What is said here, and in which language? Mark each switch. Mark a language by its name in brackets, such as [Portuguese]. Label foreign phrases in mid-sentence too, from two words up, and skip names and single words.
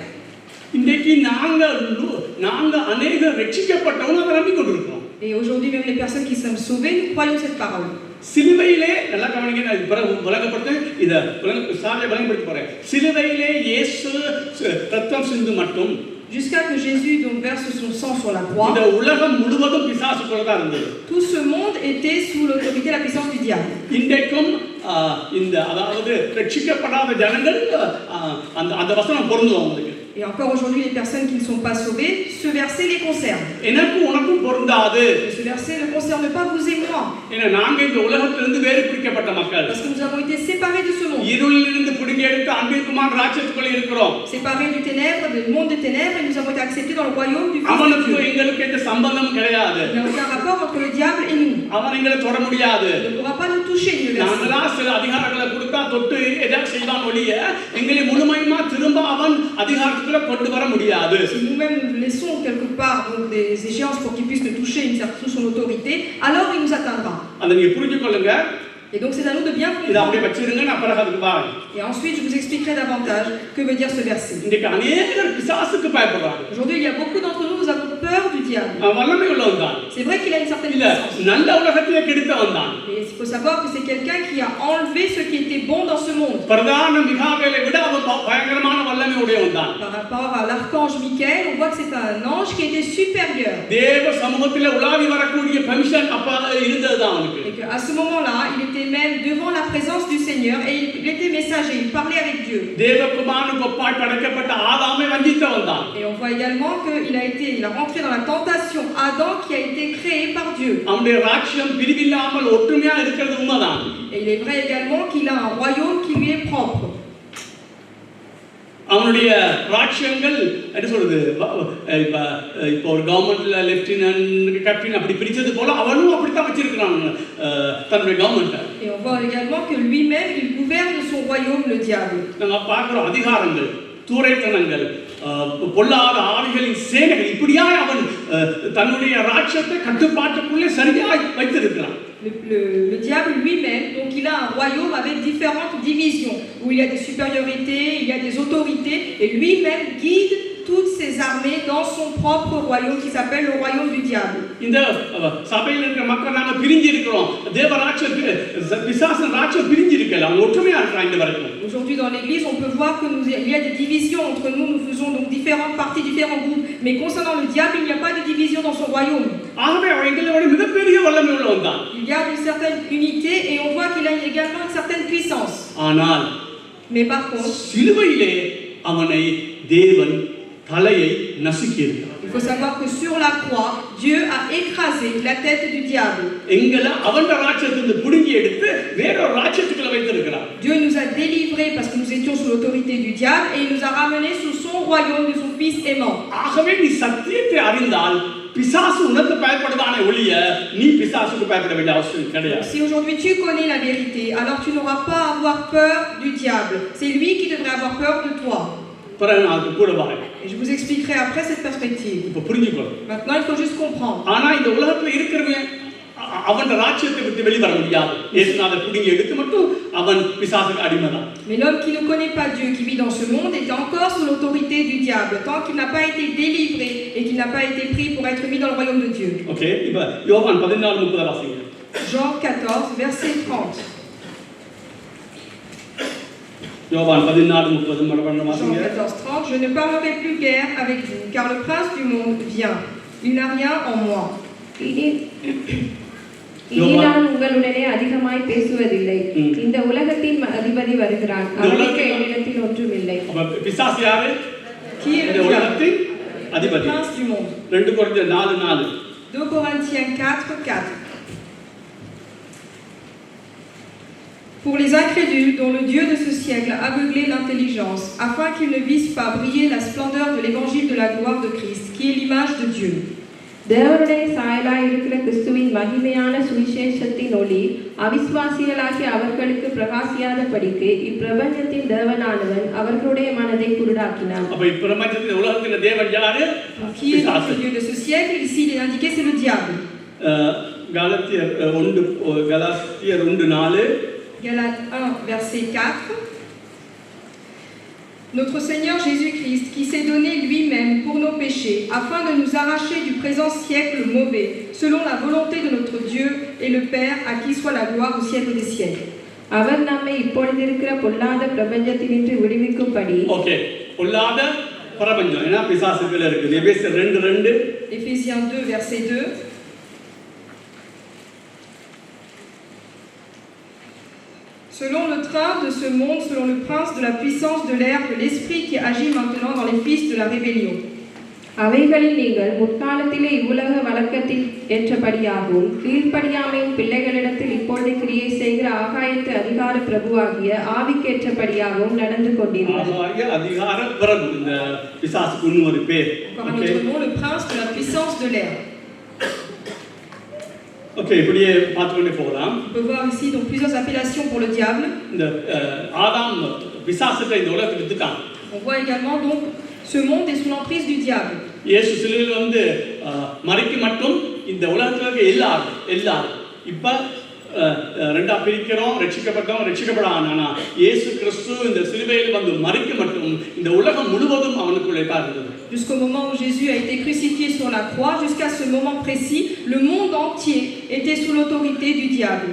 [Tamil] இன்றைக்கு நாங்க அநேக ரட்சிக்கப்பட்டவங்க அதை நம்பிக்கொண்டிருக்கிறோம். [French] Et aujourd'hui, même les personnes qui sont sauvées, nous croyons cette parole. [Tamil] சிலுவையிலே நல்லா கவனிங்க, நான் விளங்கப்படுத்த இதை விளங்கப்படுத்தி போறேன். சிலுவையிலே இயேசு ரத்தம் சிந்து மட்டும் [French] Jusqu'à que Jésus donc verse son sang sur la croix, [Tamil] இந்த உலகம் முழுவதும் பிசாசுக்குள்ள தான் இருந்தது. [French] tout ce monde était sous l'autorité et la puissance du diable. [Tamil] இன்றைக்கும் இந்த அதாவது ரட்சிக்கப்படாத ஜனங்கள் அந்த வசனம் பொருந்தும் அவங்களுக்கு. [French] Et encore aujourd'hui, les personnes qui ne sont pas sauvées, ce verset les concerne. [Tamil] எனக்கு உனக்கும் பொருந்தாது. [French] Ce verset ne concerne pas vous et moi. [Tamil] ஏன்னா நாங்க இந்த உலகத்திலிருந்து வேறு பிரிக்கப்பட்ட மக்கள். [French] Parce que nous avons été séparés de ce monde. [Tamil] இருளிலிருந்து பிடுங்கி எடுத்து அன்பிற்குமான ராஜ்யத்துக்குள்ள இருக்கிறோம். [French] Séparés du ténèbre, du monde des ténèbres, et nous avons été acceptés dans le royaume du Fils de [Tamil] அவனுக்கு [French] Dieu. [Tamil] எங்களுக்கு எந்த சம்பந்தம் கிடையாது. [French] Il n'y a aucun rapport entre le diable et nous. [Tamil] அவன் எங்களை தொட முடியாது. [French] Il ne pourra pas nous toucher, dit le verset. [Tamil] நாங்களா சில அதிகாரங்களை கொடுத்தா தொட்டு எதாவது செய்வான் ஒழிய எங்களை முழுமையுமா திரும்ப அவன் அதிகாரத்துக்குள்ள கொண்டு வர முடியாது. [French] Si nous-mêmes nous laissons quelque part donc, des échéances pour qu'il puisse nous toucher sous son autorité, alors il nous atteindra. [Tamil] அதை நீங்க புரிஞ்சுக்கொள்ளுங்க. [French] Et donc c'est à nous de bien [Tamil] இதை அப்படியே [French] comprendre. [Tamil] வச்சிருங்க, நான் பிறகு அதுக்கு வரேன். [French] Et ensuite je vous expliquerai davantage que veut dire ce verset. [Tamil] இன்றைக்கு அநேகர் பிசாசுக்கு பயப்படுறாங்க. [French] Aujourd'hui il y a beaucoup d'entre nous, nous avons peur du diable. [Tamil] வல்லமை உள்ளவன் தான். [French] C'est vrai qu'il a une certaine [Tamil] இல்ல [French] puissance. [Tamil] நல்ல உலகத்தையே கெடுத்தவன் தான். [French] Mais il faut savoir que c'est quelqu'un qui a enlevé ce qui était bon dans ce monde. [Tamil] பிரதான மிகாவேலை விட அவன் பயங்கரமான வல்லமை உடையவன் தான். [French] Par rapport à l'archange Michael, on voit que c'est un ange qui était supérieur. [Tamil] தேவ சமூகத்தில் உலாவி வரக்கூடிய பெர்மிஷன் அப்ப இருந்ததுதான் அவனுக்கு. [French] Et qu'à ce moment-là, il était même devant la présence du Seigneur et il était messager, il parlait avec Dieu. [Tamil] தேவகுமாரனுக்கு ஒப்பாய் படைக்கப்பட்ட ஆதாமை வஞ்சித்தவன் தான். [French] Et on voit également qu'il a rentré dans la tentation Adam qui a été créé par Dieu. [Tamil] அவனுடைய ராஜ்யம் பிரிவில்லாமல் ஒற்றுமையா இருக்கிறது உண்மைதான். [French] Et il est vrai également qu'il a un royaume qui lui est propre. [Tamil] அவனுடைய ராஜ்யங்கள் என்ன சொல்றது, இப்போ ஒரு கவர்மெண்ட்ல [English] lieutenant captain [Tamil] அப்படி பிரிச்சது போல அவனும் அப்படித்தான் வச்சிருக்கிறான் தன்னுடைய கவர்மெண்ட்டை. [French] Et on voit également que lui-même il gouverne son royaume, le diable. [Tamil] நாங்க பார்க்கிறோம் அதிகாரங்கள், தூரைத்தனங்கள், பொல்லாத ஆவிகளின் சேனைகள், இப்படியாய் அவன் தன்னுடைய ராஜ்யத்தை கட்டுப்பாட்டுக்குள்ளே சரியாய் வைத்திருக்கிறான். [French] Le diable lui-même, donc il a un royaume avec différentes divisions, où il y a des supériorités, il y a des autorités, et lui-même guide toutes ses armées dans son propre royaume qui s'appelle le royaume du diable. [Tamil] இந்த சபையில் இருக்கிற மக்கள் நாம பிரிஞ்சு இருக்கிறோம். தேவ ராஜ்யத்துக்கு பிசாசன் ராஜ்யம் பிரிஞ்சு இருக்கல, அவங்க ஒற்றுமையா இருக்கிறாங்க இந்த வரைக்கும். [French] Aujourd'hui dans l'église, on peut voir qu'il y a des divisions entre nous, nous faisons donc différentes parties, différents groupes, mais concernant le diable, il n'y a pas de division dans son royaume. [Tamil] ஆகவே அவன் எங்களோட மிகப்பெரிய வல்லமை உள்ளவன் தான். [French] Il garde une certaine unité et on voit qu'il a également une certaine puissance. [Tamil] ஆனால் [French] Mais par contre, [Tamil] சிலுவையிலே அவனை தேவன் தலையை நசுக்கி இருக்கிறார். [French] il faut savoir que sur la croix, Dieu a écrasé la tête du diable. [Tamil] எங்களை அவன் ராஜ்யத்திலிருந்து புடுங்கி எடுத்து வேறொரு ராஜ்யத்துக்குள்ள வைத்திருக்கிறார். [French] Dieu nous a délivrés parce que nous étions sous l'autorité du diable et il nous a ramenés sous son royaume de son fils aimant. [Tamil] ஆகவே நீ சத்தியத்தை அறிந்தால் பிசாசு உனக்கு பயப்படுவானே ஒழிய நீ பிசாசுக்கு பயப்பட வேண்டிய அவசியம் கிடையாது. [French] Si aujourd'hui tu connais la vérité, alors tu n'auras pas à avoir peur du diable. C'est lui qui devrait avoir peur de toi. [Tamil] பிறகு நான் கூட வரேன். [French] Et je vous expliquerai après cette perspective. [Tamil] இப்போ புரிஞ்சுக்கோ. [French] Maintenant, il faut juste comprendre. [Tamil] ஆனா இந்த உலகத்துல இருக்கிறவன் அவன் ராஜ்யத்தை விட்டு வெளிவர முடியாது. இயேசுநாதர் புடிங்கி எடுத்து மட்டும் அவன் பிசாசுக்கு அடிமைதான். [French] Mais l'homme qui ne connaît pas Dieu, qui vit dans ce monde, est encore sous l'autorité du diable, tant qu'il n'a pas été délivré et qu'il n'a pas été pris pour être mis dans le royaume de Dieu. [Tamil] OK, இப்போ யோவான் 14:30 வாசிங்க. [French] Jean 14, verset 30. [Tamil] யோவான் 14:30 மறுபடியும் வாசிங்க. [French] Jean 14, 30. Je ne parlerai plus guère avec vous, car le prince du monde vient. Il n'a rien en moi. [Tamil] இனி நான் உங்களுடனே அதிகமாய் பேசுவதில்லை. இந்த உலகத்தின் அதிபதி வருகிறான், அவனுக்கு என்னிடத்தில் ஒன்றுமில்லை. அப்ப பிசாசு யாரு? [French] Qui est [Tamil] இந்த [French] le diable? [Tamil] உலகத்தின் [French] Le [Tamil] அதிபதி. [French] prince du monde. [Tamil] 2 கொரிந்தியர் 4:4. [French] 2 Corinthiens 4:4. Pour les incrédules dont le Dieu de ce siècle a aveuglé l'intelligence, afin qu'ils ne vissent pas briller la splendeur de l'évangile de la gloire de Christ, qui est l'image de Dieu. [Tamil] தேவனுடைய சாயலாய் இருக்கிற கிறிஸ்துவின் மகிமையான சுவிசேஷத்தின் ஒளி அவிசுவாசிகளாகிய அவர்களுக்கு பிரகாசியாதபடிக்கு இப்பிரபஞ்சத்தின் தேவனானவன் அவர்களுடைய மனதை குருடாக்கினான். அப்ப இப்பிரபஞ்சத்தின் உலகத்தின் தேவன் யாரு? [French] Qui est donc le Dieu de ce siècle? Ici, il est indiqué, c'est le diable. [Tamil] கலாத்தியர் 1:4. [French] Galates 1, verset 4. Notre Seigneur Jésus-Christ, qui s'est donné lui-même pour nos péchés, afin de nous arracher du présent siècle mauvais, selon la volonté de notre Dieu et le Père, à qui soit la gloire au siècle des siècles. [Tamil] அவர் நம்மை இப்பொழுதிருக்கிற பொல்லாத பிரபஞ்சத்தினின்று விடுவிக்கும்படி ஓகே, பொல்லாத பிரபஞ்சம் ஏன்னா பிசாசுகள் இருக்குது. எபேசியர் 2:2. [French] Éphésiens 2, verset 2. Selon le train de ce monde, selon le prince de la puissance de l'air, de l'esprit qui agit maintenant dans les fils de la rébellion. [Tamil] அவைகளில் நீங்கள் முற்காலத்திலே இவ்வுலக வழக்கத்தில் ஏற்றபடியாகவும் கீழ்ப்படியாமையின் பிள்ளைகளிடத்தில் இப்பொழுது கிரியை செய்கிற ஆகாயத்து அதிகார பிரபுவாகிய ஆவிக்கேற்றபடியாகவும் நடந்து கொண்டீர்கள். ஆகாய அதிகார பிரபு, இந்த பிசாசுக்கு இன்னொரு பேர். [French] Encore un autre nom, le prince de la puissance de l'air. [Tamil] ஓகே, இப்படியே பார்த்துக்கொண்டே போகலாம். [French] On peut voir ici donc plusieurs appellations pour le diable. [Tamil] இந்த ஆதாம் பிசாசுக்கு இந்த உலகத்துக்கு வித்துட்டான். [French] On voit également donc ce monde est sous l'emprise du diable. [Tamil] இயேசு சிலுவையில் வந்து மறிக்கு மட்டும் இந்த உலகத்தில் இருக்க எல்லாரும் இப்ப ரெண்டா பிரிக்கிறோம், ரட்சிக்கப்பட்டோம், ரட்சிக்கப்படானா இயேசு கிறிஸ்து இந்த சிலுவையில் வந்து மறிக்கு மட்டும் இந்த உலகம் முழுவதும் அவனுக்குள்ளே தான் இருந்தது. [French] Jusqu'au moment où Jésus a été crucifié sur la croix, jusqu'à ce moment précis, le monde entier était sous l'autorité du diable.